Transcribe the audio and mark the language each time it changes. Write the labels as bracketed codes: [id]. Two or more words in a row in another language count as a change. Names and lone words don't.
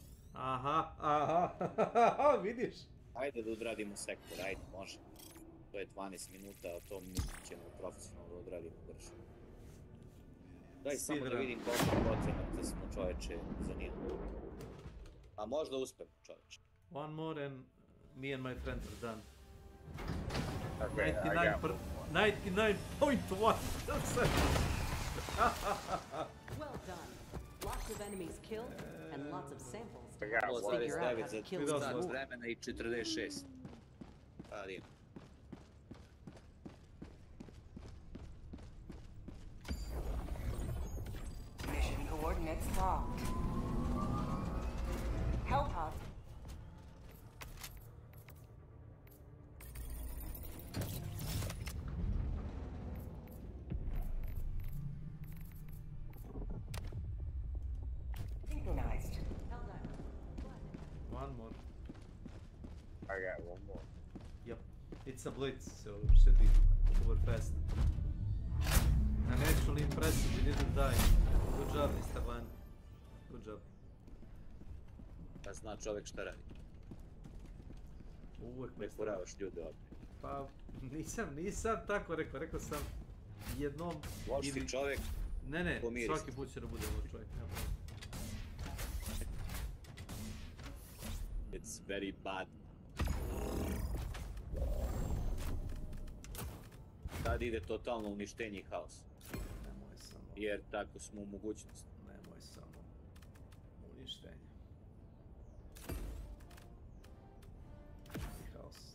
[sr] Aha, vidiš? Ajde da odradimo sektor, ajde, može. To je 12 minuta, a to mi ćemo profesionalno da odradimo brže. Daj samo da vidim koliko procenata smo, čoveče, zanimljivo. A možda uspem, čoveče. [en] One more and me and my friends are done. Okay, 99.1. That's it. Well done. Lots of enemies killed and lots of samples to [sr] Ja, [en] help us figure out how to [sr] za [en] kill [sr] sat [en] these [sr] vremena i 46. Radim. [en] Mission coordinates locked. Hellpod. Synchronized. One more. I got one more. Yep. It's a blitz, so should be over fast. I'm actually impressed we didn't die. Good job, Mr. Van. Good job. [sr] Da zna čovjek šta radi. Uvijek ne furavaš ljude ovdje. Pa nisam tako rekao, rekao sam jednom... Loš si čovjek, Ne, pomiri svaki se. put će da bude loš čovjek. nema problema. [en] It's very bad. [sr] Sad ide totalno uništenje i haos. Nemoj samo. Jer tako smo u mogućnosti. Nemoj samo. Uništenje. I haos.